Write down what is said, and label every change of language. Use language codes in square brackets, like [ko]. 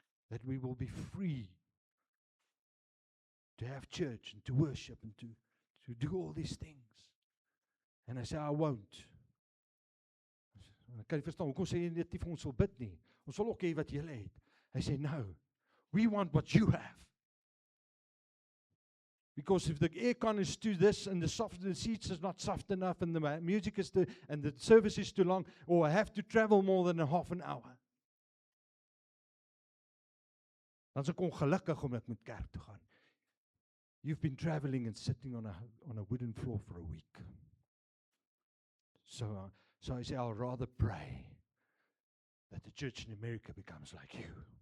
[en] That we will be free to have church and to worship and to do all these things. And I say, I won't. [af] Kan jy verstaan, hoekom sê jy net nie vir ons wil bid nie? Ons wil ook hê wat julle het. Hy sê, [en] no, we want what you have. Because if the aircon is too this and the seats is not soft enough and the music is too, and the service is too long, or I have to travel more than a half an hour. [af] Dan is ek ongelukkig om ek moet kerk toe gaan. [en] You've been traveling and sitting on a wooden floor for a week. So I say, I'll rather pray that the church in America becomes like you.